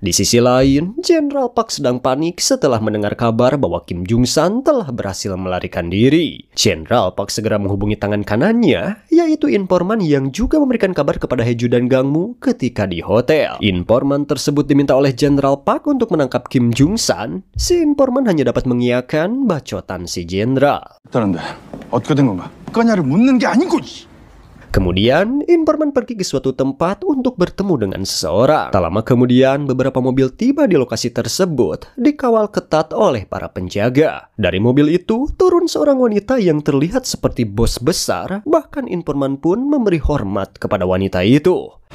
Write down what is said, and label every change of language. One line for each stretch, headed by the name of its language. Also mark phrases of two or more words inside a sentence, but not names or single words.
Indonesian: Di sisi lain, Jenderal Park sedang panik setelah mendengar kabar bahwa Kim Jung-san telah berhasil melarikan diri. Jenderal Park segera menghubungi tangan kanannya, yaitu informan yang juga memberikan kabar kepada Hae-ju dan Gang-mu ketika di hotel. Informan tersebut diminta oleh Jenderal Park untuk menangkap Kim Jung-san. Si informan hanya dapat mengiyakan bacotan si jenderal.
Korean: 어떻게 된 건가? 꺼냐를 묻는 게 아니고.
Indonesian: Kemudian, informan pergi ke suatu tempat untuk bertemu dengan seseorang. Tak lama kemudian, beberapa mobil tiba di lokasi tersebut, dikawal ketat oleh para penjaga. Dari mobil itu, turun seorang wanita yang terlihat seperti bos besar, bahkan informan pun memberi hormat kepada wanita itu.